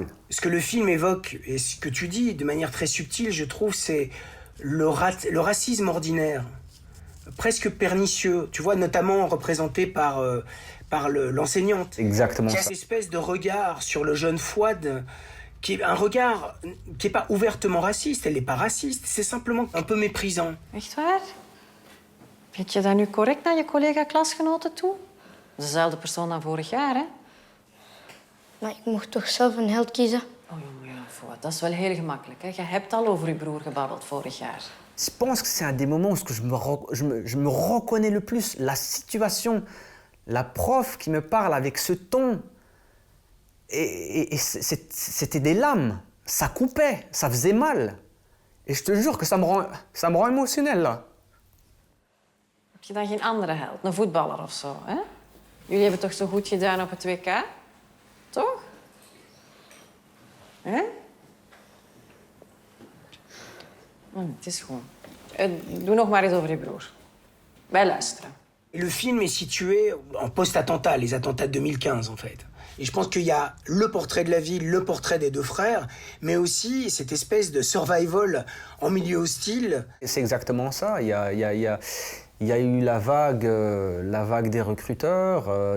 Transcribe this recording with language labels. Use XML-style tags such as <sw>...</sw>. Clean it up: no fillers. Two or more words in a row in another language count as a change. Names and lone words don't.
<fr>Ce que le film évoque, et ce que tu dis de manière très subtile, je trouve, c'est le racisme ordinaire, presque pernicieux, tu vois, notamment représenté par l'enseignante. Exactement Il y a ça. cette espèce de regard sur le jeune Fouad, qui est un regard qui n'est pas ouvertement raciste, elle n'est pas raciste, c'est simplement un peu méprisant.</fr> <nl>Echt waar? Weet je dat nu correct naar je collega-klasgenoten toe? Dezelfde persoon dan vorig jaar, hè? Maar ik mocht toch zelf een held kiezen? Oh, jongen, ja, Fouad, dat is wel heel gemakkelijk, hè? Je hebt al over je broer gebabbeld vorig jaar.</nl> <fr>Je pense que c'est un des moments où je me reconnais le plus. La situation, la prof qui me parle avec ce ton. Et c'était des lames. Ça coupait, ça faisait mal. Et je te jure que ça me rend émotionnel, là.</fr> <nl>Heb je dan geen andere held? Een voetballer of zo, hè? Jullie hebben toch zo goed gedaan op het WK? Toch? Hè? Het is gewoon. Doe nog maar eens over je broer. Wij luisteren.</nl> <fr>Et le film est situé en post-attentat, les attentats de 2015 en fait. Et je pense qu'il y a le portrait de la ville, le portrait des deux frères, mais aussi cette espèce de survival en milieu hostile. C'est exactement ça. Il y a eu la vague des recruteurs.</fr>